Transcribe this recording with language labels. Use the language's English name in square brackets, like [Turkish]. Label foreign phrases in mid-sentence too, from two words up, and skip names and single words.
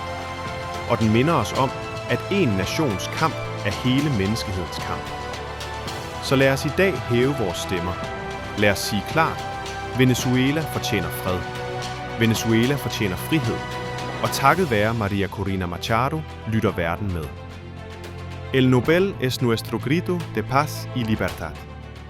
[Danish] Og den minder os om, at én nations kamp er hele menneskehedens kamp. Så lad os i dag hæve vores stemmer. Lad os sige klart: Venezuela fortjener fred. Venezuela fortjener frihed. Og takket være Maria Corina Machado lytter verden med. [Spanish] El Nobel es nuestro grito de paz y libertad.